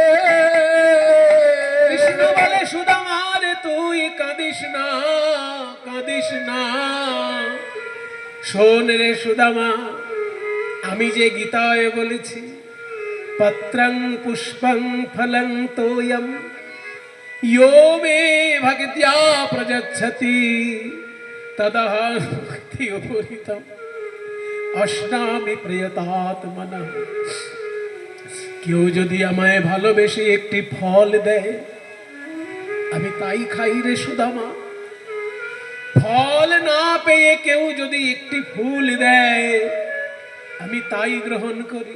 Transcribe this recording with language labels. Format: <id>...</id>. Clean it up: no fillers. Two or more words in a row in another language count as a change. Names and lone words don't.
<bn>কৃষ্ণ বলে, সুদামা রে, তুই কাঁদিস না, কাঁদিস না।</bn> <sa>শোন রে সুদামা, আমি যে গীতায় বলেছি, পত্রং পুষ্পং ফলং তোয়ম यो मे भक्त्या प्रयच्छति तदहं उपरीतम् অশ্নামি প্রিয়তাত্মনা।</sa> <bn>কেউ যদি আমায় ভালোবেসে একটি ফল দেয়, আমি তাই খাই রে সুদামা। ফল না পেয়ে কেউ যদি একটি ফুল দেয়, আমি তাই গ্রহণ করি।</bn>